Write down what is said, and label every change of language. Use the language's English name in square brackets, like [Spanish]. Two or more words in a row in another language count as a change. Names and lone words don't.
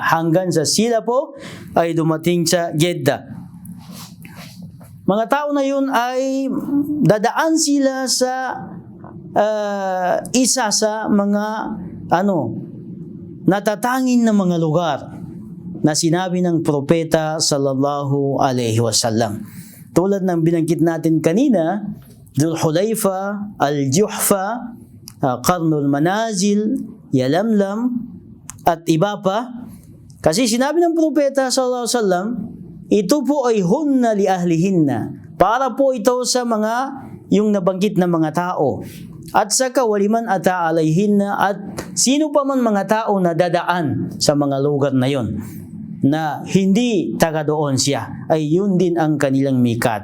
[Filipino] Hanggang sa sila po ay dumating sa Jeddah. Mga tao na yun ay dadaan sila sa isa sa mga natatanging na mga lugar na sinabi ng propeta [Arabic] صلى الله عليه وسلم. [Filipino] Tulad ng binanggit natin kanina, Dhul Hulaifa, Al-Juhfa, Qarnul Manazil, Yalamlam, at iba pa. Kasi sinabi ng propeta [Arabic] صلى الله عليه وسلم, [Filipino] ito po ay [Arabic] هن لأهلهن. [Filipino] Para po ito sa yung nabanggit na mga tao. At sa kawaliman [Arabic] أتى عليهن, [Filipino] at sino pa man mga tao na dadaan sa mga lugar na yon na hindi taga doon siya, ay yun din ang kanilang miqat.